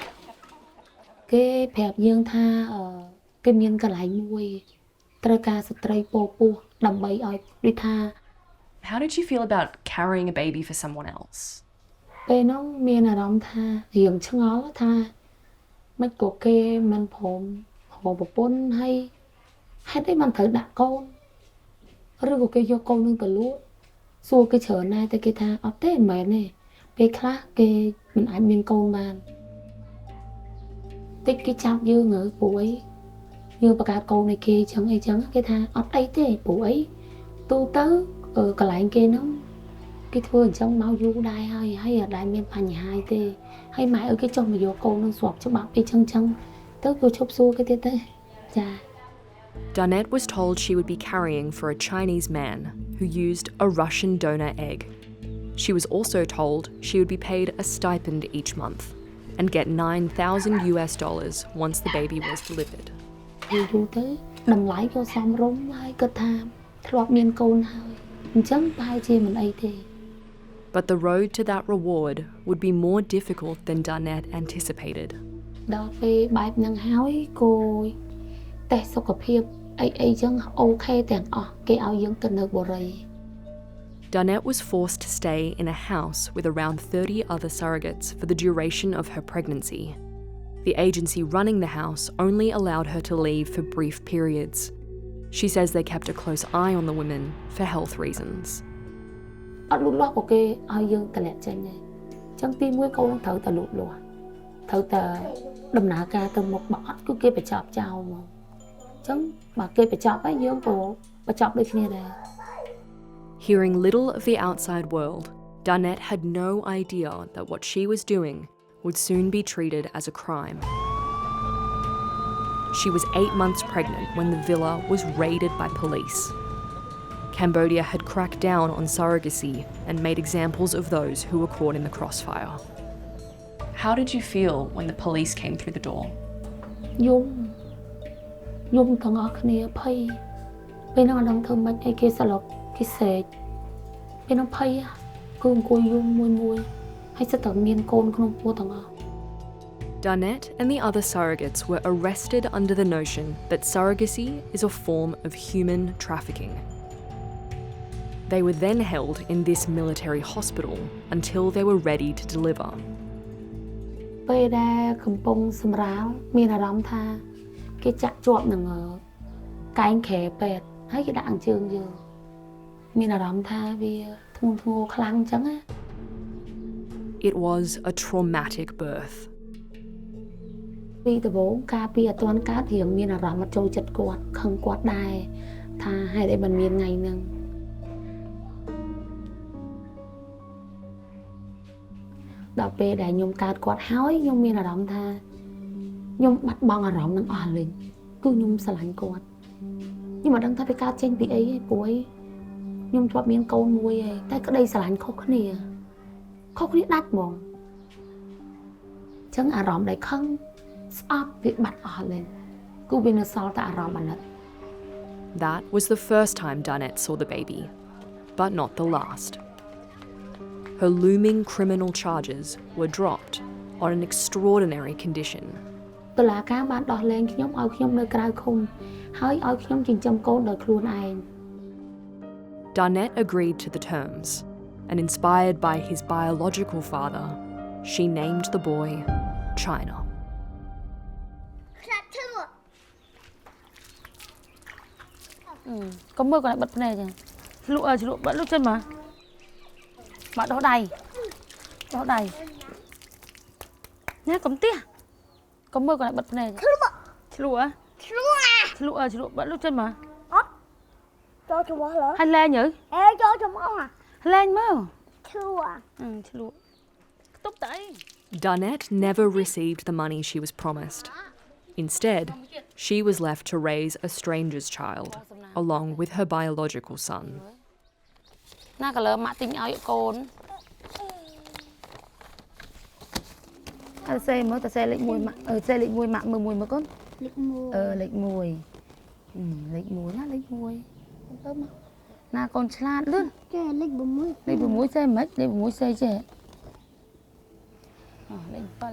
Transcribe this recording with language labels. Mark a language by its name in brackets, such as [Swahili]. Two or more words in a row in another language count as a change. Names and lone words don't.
[Khmer] គេប្រាប់យើងថាគេមានកន្លែងមួយត្រូវការស្ត្រីពោពោះដើម្បីឲ្យដូចថា [English] How did you feel about carrying a baby for someone else? [Khmer] ពេលនោះមានអារម្មណ៍ថារៀងឆ្ងល់ថាមិនក៏គេមិនព្រមប្រពន្ធហើយហេតុអីមិនត្រូវដាក់កូនឬក៏គេយកកូននឹងទៅលក់សួរគេច្រើនណាស់តែគេថាអត់ទេមិនមែនទេពេលខ្លះគេមិនអាចមានកូនបាន តិចគេចាប់យើងហើយព្រោះអីយើងបង្កើតកូនឲ្យគេចឹងអីចឹងគេថាអត់អីទេព្រោះអីទូទៅកន្លែងគេហ្នឹងគេធ្វើអញ្ចឹងមកយូរដែរហើយអត់ដែលមានបញ្ហាទេហើយម៉ែឲ្យគេចុះមកយកកូននឹងស្របច្បាប់អីចឹងទៅគេឈប់សួរគេទៀតទេចា [English] Darnette was told she would be carrying for a Chinese man who used a Russian donor egg. She was also told she would be paid a stipend each month and get $9,000 once the baby was delivered. [Khmer] យូរទៅតម្លៃក៏សមរម្យហើយគាត់ថាធ្លាប់មានកូនហើយអញ្ចឹងប្រហែលជាមិនអីទេ [English] But the road to that reward would be more difficult than Darnette anticipated. [Khmer] ដល់ពេលបែបហ្នឹងហើយគួយតែសុខភាពអីចឹងអូខេទាំងអស់គេឲ្យយើងទៅនៅបូរី [English] Darnette was forced to stay in a house with around 30 other surrogates for the duration of her pregnancy. The agency running the house only allowed her to leave for brief periods. She says they kept a close eye on the women for health reasons. [Khmer] អត់លូតលាស់ក៏គេឲ្យយើងតម្លាក់ចេញដែរអញ្ចឹងទី1កូនត្រូវតែលូតលាស់ត្រូវតែដំណើរការទៅមុខបើអត់គឺគេបញ្ចប់ចោលមកអញ្ចឹងបើគេបញ្ចប់ហើយយើងក៏បញ្ចប់ដូចគ្នាដែរ [English] Hearing little of the outside world, Darnette had no idea that what she was doing would soon be treated as a crime. She was 8 months pregnant when the villa was raided by police. Cambodia had cracked down on surrogacy and made examples of those who were caught in the crossfire. How did you feel when the police came through the door? [Khmer] យំទាំងអស់គ្នាភ័យពេលហ្នឹងអត់ដឹងធ្វើម៉េចអីគេស្លុកគេស្រែកពេលហ្នឹងភ័យគឺអង្គុយយំមួយហើយសិតតែមានកូនក្នុងពោះទាំងអស់ [English] Danette and the other surrogates were arrested under the notion that surrogacy is a form of human trafficking. They were then held in this military hospital until they were ready to deliver. [Khmer] ពេលដែលកំពុងសម្រាលមានអារម្មណ៍ថាគេចាក់ជាប់នឹងកែងក្រែពេទ្យហើយគេដាក់អញ្ជើញយើងមានអារម្មណ៍ថាវាធ្ងន់ធ្ងរខ្លាំងអញ្ចឹងណា [English] It was a traumatic birth. [Khmer] ពីដំបូងកាលពីអត់ទាន់កើតរៀងមានអារម្មណ៍អត់ចូលចិត្តគាត់ខឹងគាត់ដែរថាហេតុអីមិនមានថ្ងៃហ្នឹង ដល់ពេលដែលខ្ញុំកើតគាត់ហើយខ្ញុំមានអារម្មណ៍ថាខ្ញុំបាត់បង់អារម្មណ៍នឹងអស់លេងគឺខ្ញុំស្រឡាញ់គាត់ខ្ញុំមិនដឹងថាវាកើតចេញពីអីទេព្រោះខ្ញុំធ្លាប់មានកូនមួយហើយតែក្តីស្រឡាញ់ខុសគ្នាដាច់ហ្មងអញ្ចឹងអារម្មណ៍ដែលខឹងស្អប់វាបាត់អស់លេងគឺវានៅសល់តែអារម្មណ៍អាណិត [English] That was the first time Danette saw the baby, but not the last. Her looming criminal charges were dropped on an extraordinary condition. [Khmer] តុលាការបានដោះលែងខ្ញុំឲ្យខ្ញុំនៅក្រៅឃុំហើយឲ្យខ្ញុំចិញ្ចឹមកូនដោយខ្លួនឯង [English] Danette agreed to the terms, and inspired by his biological father, she named the boy China. [Khmer] កុំមើលគាត់បិទភ្នែកចឹងឆ្លក់បាត់លុះចេញមកដោះដៃណែកុំទះកុំមើលគាត់បិទភ្នែកឆ្លក់បាត់លុះចេញមកអត់ចូលច្រមុះឡើយហើយលែងចូលច្រមុះលែងមើលឆ្លក់ខ្ទប់តែអី [English] Danette never received the money she was promised. Instead, she was left to raise a stranger's child, along with her biological son. [Khmer] ណាក៏លើម៉ាក់ទិញឲ្យកូនអើសេមើលតសេលេខ1ម៉ាក់សេលេខ1ម៉ាក់មើល1មើលកូនលេខ1លេខ1ណាលេខ1ទៅមកណាកូនឆ្លាតលឿនចេះលេខ6សេមិនលេខ6សេចេះលេខ7